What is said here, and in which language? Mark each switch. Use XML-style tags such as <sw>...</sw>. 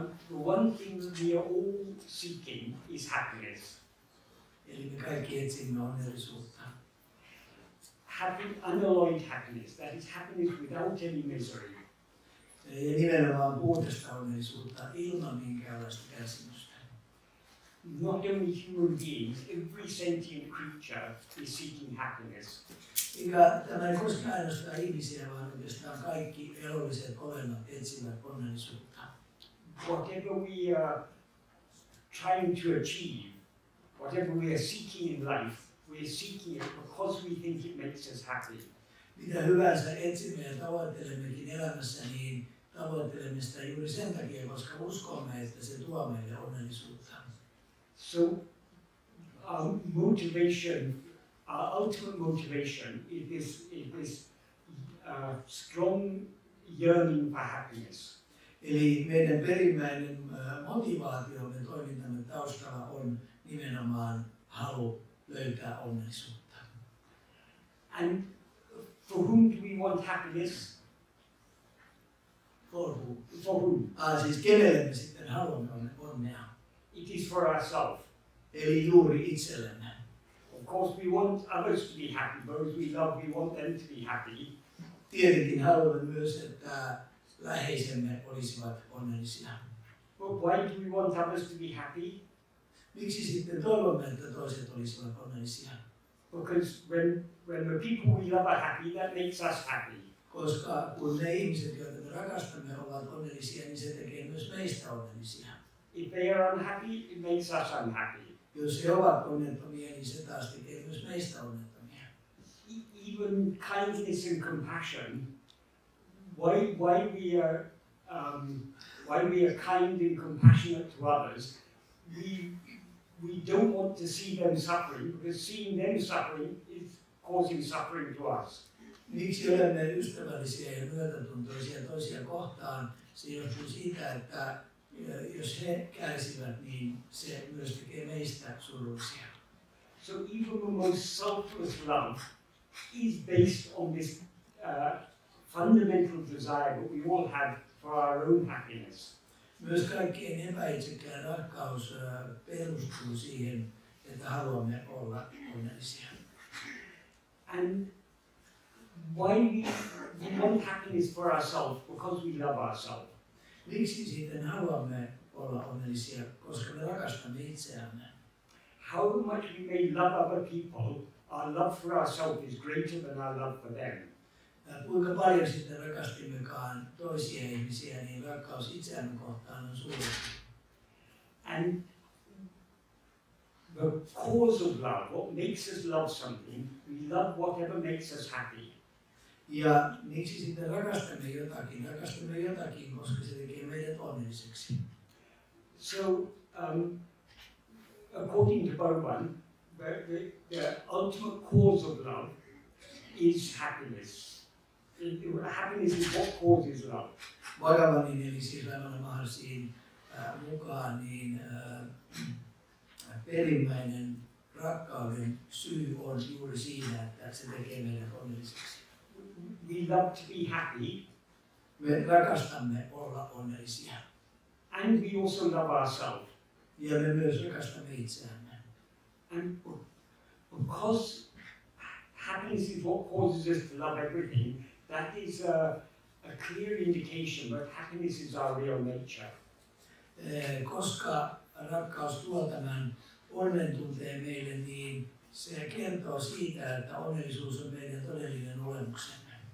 <en>the one thing that we are all seeking is happiness.</en> <fi>Eli me kaikki etsimme onnellisuutta.</fi> <en>Happy, unalloyed happiness, that is happiness without any misery.</en> <fi>Ja nimenomaan puhdasta onnellisuutta ilman minkäänlaista kärsimystä.</fi> <en>Not only human beings, every sentient creature is seeking happiness.</en> <fi>Eikä tämä ei koske ainoastaan ihmisiä, vaan oikeastaan kaikki elolliset olennot etsivät onnellisuutta.</fi> <en>Whatever we are trying to achieve, whatever we are seeking in life, we are seeking it because we think it makes us happy.</en> <fi>Mitä hyvänsä etsimme ja tavoittelemmekin elämässä, niin tavoittelemme sitä juuri sen takia, koska uskomme, että se tuo meille onnellisuutta.</fi> <en>So, our motivation, our ultimate motivation is this strong yearning for happiness.</en> <fi>Eli meidän perimmäinen motivaatiomme toimintamme taustalla on nimenomaan halu löytää onnellisuutta.</fi> <en>And for whom do we want happiness? For whom? For whom?</en> <fi>Siis kenelle me sitten haluamme onnea?</fi> <en>It is for ourselves.</en> <fi>Eli juuri itsellemme.</fi> <en>Of course we want others to be happy, those we love, we want them to be happy.</en> <fi>Tietenkin haluamme myös, että läheisemme olisivat onnellisia.</fi> <en>But why do we want others to be happy?</en> <fi>Miksi sitten toivomme, että toiset olisivat onnellisia?</fi> <en>Because when the people we love are happy, that makes us happy.</en> <fi>Koska kun ne ihmiset, joita me rakastamme, ovat onnellisia, niin se tekee myös meistä onnellisia.</fi> <en>If they are unhappy, it makes us unhappy.</en> <fi>Jos he ovat onnettomia, niin se taas tekee myös meistä onnettomia.</fi> <en>Even kindness and compassion, why we are kind and compassionate to others, we don't want to see them suffering, because seeing them suffering is causing suffering to us.</en> <fi>Miksi olemme ystävällisiä ja myötätuntoisia toisia kohtaan? Se johtuu siitä, että jos he kärsivät, niin se myös tekee meistä surullisia.</fi> <en>So even the most selfless love is based on this fundamental desire that we all have for our own happiness.</en> <fi>Myös kaikkein epäitsekään rakkaus perustuu siihen, että haluamme olla onnellisia.</fi> <en>And why we want happiness for ourselves? Because we love ourselves.</en> <fi>Miksi sitten haluamme olla onnellisia? Koska me rakastamme itseämme.</fi> <en>How much we may love other people, our love for ourselves is greater than our love for them.</en> <fi>Kuinka paljon sitten rakastimmekaan toisia ihmisiä, niin rakkaus itseämme kohtaan on suurempi.</fi> <en>And the cause of love, what makes us love something, we love whatever makes us happy.</en> <fi>Ja miksi sitten rakastamme jotakin? Rakastamme jotakin, koska se tekee meidät onnelliseksi.</fi> <en>So, according to Bhagavan, the ultimate cause of love is happiness. Happiness is what causes love.</en> <fi>Bhagavanin eli siis Nāṉ Ār mukaan niin perimmäinen rakkauden syy on juuri siinä, että se tekee meidät onnelliseksi.</fi> <en>We love to be happy.</en> <fi>Me rakastamme olla onnellisia.</fi> <en>And we also love ourselves.</en> <fi>Ja me myös rakastamme itseämme.</fi> <en>And because happiness is what causes us to love everything, that is a clear indication that happiness is our real nature.</en> <fi>Koska rakkaus tuo tämän onnen tunteen meille, niin se kertoo siitä, että onnellisuus on meidän todellinen olemuksemme.</fi>